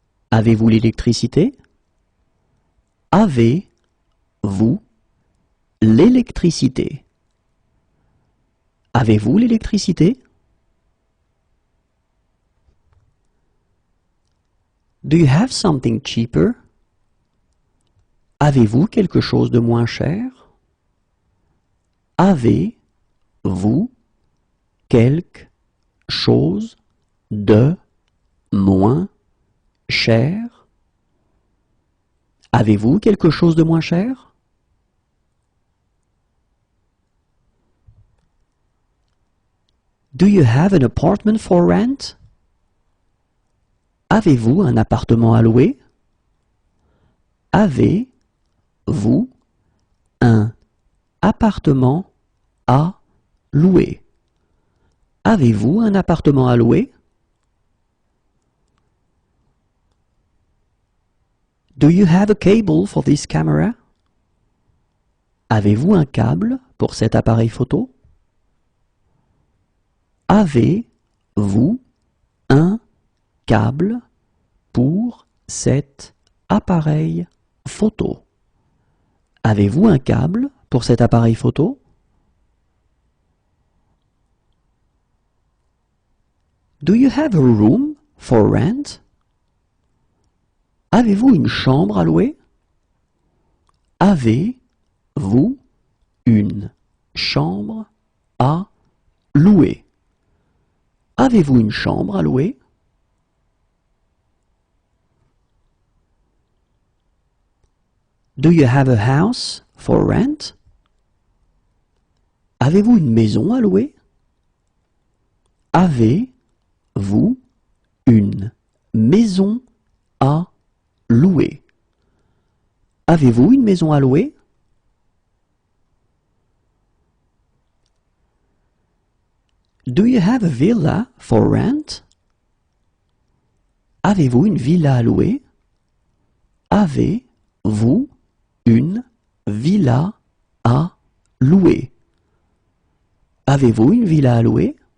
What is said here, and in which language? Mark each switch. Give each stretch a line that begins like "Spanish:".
French: Avez-vous l'électricité? Avez-vous l'électricité? Avez-vous l'électricité?
English: Do you have something cheaper?
French: Avez-vous quelque chose de moins cher? Avez-vous quelque chose de moins cher? Avez-vous quelque chose de moins cher?
English: Do you have an apartment for rent?
French: Avez-vous un appartement à louer? Avez-vous un appartement à louer? Avez-vous un appartement à louer?
English: Do you have a cable for this camera?
French: Avez-vous un câble pour cet appareil photo? Avez-vous un câble pour cet appareil photo? Avez-vous un câble pour cet appareil photo?
English: Do you have a room for rent?
French: Avez-vous une chambre à louer? Avez-vous une chambre à louer? Avez-vous une chambre à louer?
English: Do you have a house for rent?
French: Avez-vous une maison à louer? Avez-vous une maison à louer? Avez-vous une maison à louer?
English: Do you have a villa for rent?
French: Avez-vous une villa à louer? Avez-vous une villa à louer? Avez-vous une villa à louer?